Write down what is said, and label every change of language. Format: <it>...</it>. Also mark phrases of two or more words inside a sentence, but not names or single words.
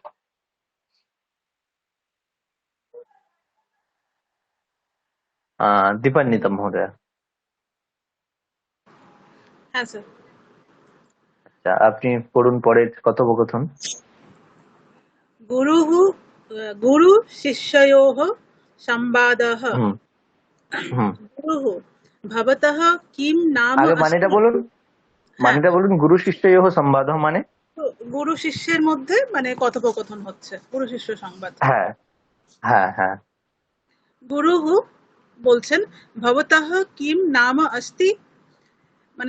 <bn>দীপান্বিতা মহোদয়া। হ্যাঁ স্যার। আচ্ছা, আপনি পড়ুন পরের কথোপকথন।</bn> <sa>गुरुः गुरु शिष्ययोः संवादः। হুম হুম গুরুः भवतः किं नाम</sa> <bn>আগে মানেটা</bn> <sa>अस्ति।</sa> <bn>বলুন, হ্যাঁ, মানেটা বলুন,</bn> <sa>गुरु शिष्ययोः संवाद</sa> <bn>মানে। তো গুরু শিষ্যের মধ্যে মানে কথোপকথন হচ্ছে, গুরু শিষ্য সংবাদ। হ্যাঁ হ্যাঁ হ্যাঁ। গুরুः বলছেন</bn> <sa>भवतः किम् नाम अस्ति,</sa> <bn>মানে</bn>